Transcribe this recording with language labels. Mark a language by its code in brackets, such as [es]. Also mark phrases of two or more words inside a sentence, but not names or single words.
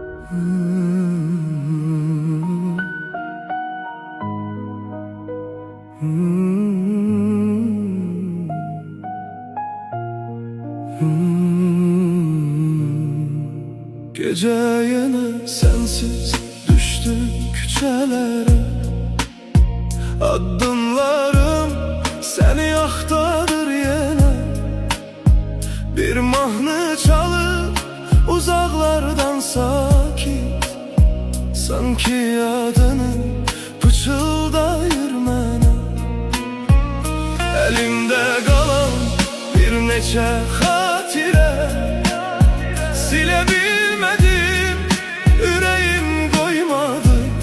[tr] Gece yine sensiz düştüm küçelere, adımlarım seni axtarır yine. [az] Bir mahnı çalır uzaklardan sakit, sanki adını pıçıldayır mənə. Elimde qalan bir neçə xatirə, silə bilmədim, ürəyim qoymadı.